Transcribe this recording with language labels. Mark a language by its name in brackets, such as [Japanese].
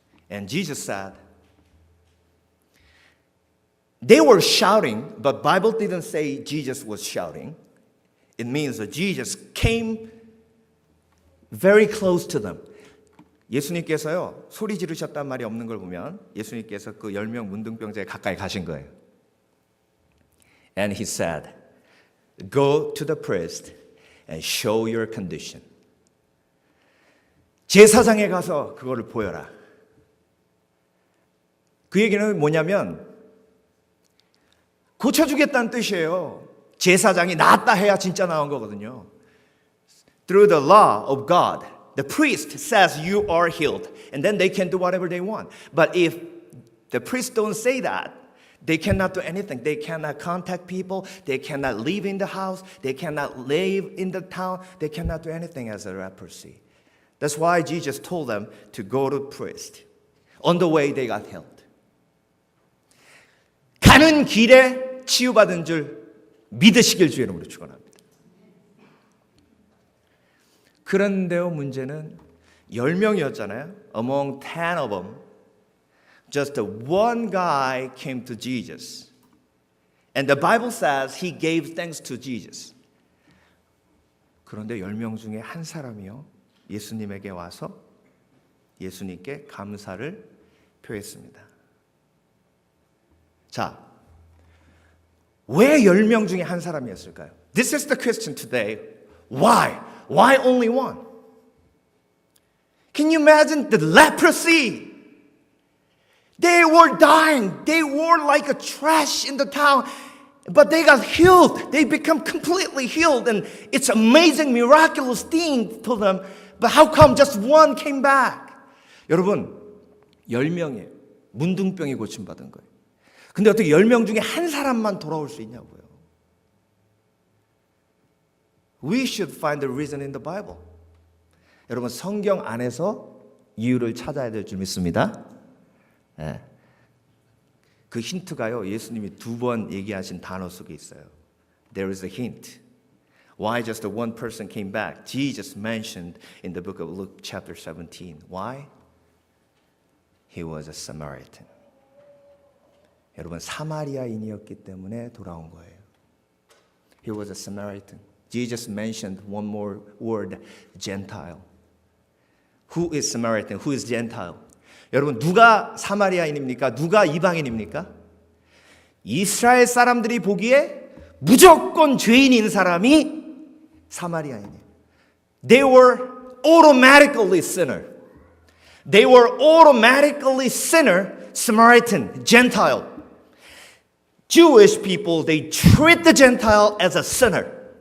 [English] And Jesus said, they were shouting, but Bible didn't say Jesus was shouting. It means that Jesus came very close to them. [Korean] 예수님께서요, 소리 지르셨단 말이 없는 걸 보면 예수님께서 그 10명 문둥병자에 가까이 가신 거예요. [English] And he said, go to the priest and show your condition. [Korean] 제사장에 가서 그거를 보여라. 그 얘기는 뭐냐면 고쳐주겠다는 뜻이에요. 제사장이 나았다 해야 진짜 나온 거거든요. [English] Through the law of God, the priest says you are healed, and then they can do whatever they want. But if the priest don't say that, they cannot do anything. They cannot contact people. They cannot live in the house. They cannot live in the town. They cannot do anything as a leprosy. That's why Jesus told them to go to the priest. On the way, they got healed. [Korean] 가는 길에 치유받은 줄 믿으시길 주의 이름으로 축원합니다. 그런데요, 문제는 10명이었잖아요. [English] Among 10 of them, just one guy came to Jesus. And the Bible says he gave thanks to Jesus. [Korean] 그런데 10명 중에 한 사람이요, 예수님에게 와서 예수님께 감사를 표했습니다. 자, 왜 10명 중에 한 사람이었을까요? [English] This is the question today. Why? Why only one? Can you imagine the leprosy? They were dying. They were like a trash in the town. But they got healed. They become completely healed. And it's amazing, miraculous thing for them. But how come just one came back? [Korean] 여러분, 10명이에요. 문둥병이 고침받은 거예요. 근데 어떻게 10명 중에 한 사람만 돌아올 수 있냐고요. [English] We should find the reason in the Bible. [Korean] 여러분, 성경 안에서 이유를 찾아야 될 줄 믿습니다. 네. 그 힌트가요, 예수님이 2번 얘기하신 단어 속에 있어요. [English] There is a hint. Why just the one person came back? Jesus mentioned in the book of Luke chapter 17. Why? He was a Samaritan. [Korean] 여러분, 사마리아인이었기 때문에 돌아온 거예요. [English] He was a Samaritan. Jesus mentioned one more word, Gentile. Who is Samaritan? Who is Gentile? [Korean] 여러분, 누가 사마리아인입니까? 누가 이방인입니까? 이스라엘 사람들이 보기에 무조건 죄인인 사람이 사마리아인이에요. [English] They were automatically sinner. They were automatically sinner, Samaritan, Gentile. Jewish people, they treat the Gentile as a sinner.